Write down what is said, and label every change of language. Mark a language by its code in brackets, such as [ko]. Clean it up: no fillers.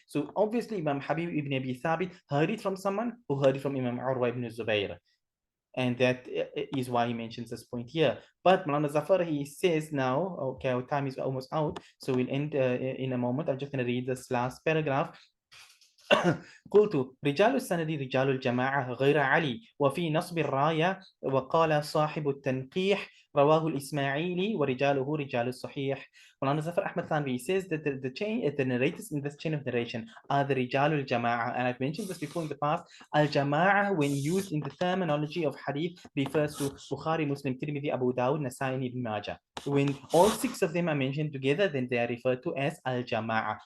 [en] So obviously Imam Habib ibn Abi Thabit heard it from someone who heard it from Imam Urwa ibn Zubayr. And that is why he mentions this point here. But Malana Zafar, he says now, okay, our time is almost out, so we'll end in a moment. I'm just going to read this last paragraph. [ar] قلت رجال السند رجال الجماعة غير علي، وفي نصب الراية وقال صاحب التنقيح رواه الإسماعيلي ورجاله رجال الصحيح. [en] Mulana Zafar Ahmad Thanvi says that the narrators in this chain of narration are the Rijal al-Jama'ah. And I've mentioned this before in the past. Al-Jama'ah, when used in the terminology of hadith, refers to Bukhari, Muslim, Tirmidhi, Abu Dawud, Nasai, and Ibn Majah. When all six of them are mentioned together, then they are referred to as Al-Jama'ah.